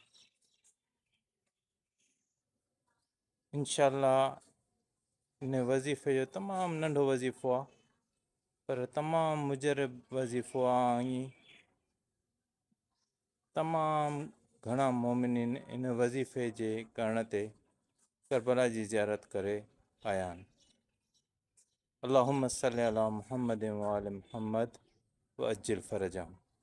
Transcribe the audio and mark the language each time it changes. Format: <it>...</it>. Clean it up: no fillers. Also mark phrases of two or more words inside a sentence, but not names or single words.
<ar>إن شاء الله</ar> <sd>इन वज़ीफ़े जो तमामु नंढो वज़ीफ़ो आहे, पर तमामु मुजरिब वज़ीफ़ो आहे। ऐं तमामु घणा मोमिनीन इन वज़ीफ़े जे करण ते करबला जी ज़ियारत करे आया आहिनि।</sd> <ar>اللهم صل على محمد وآل محمد وعجل فرجهم.</ar>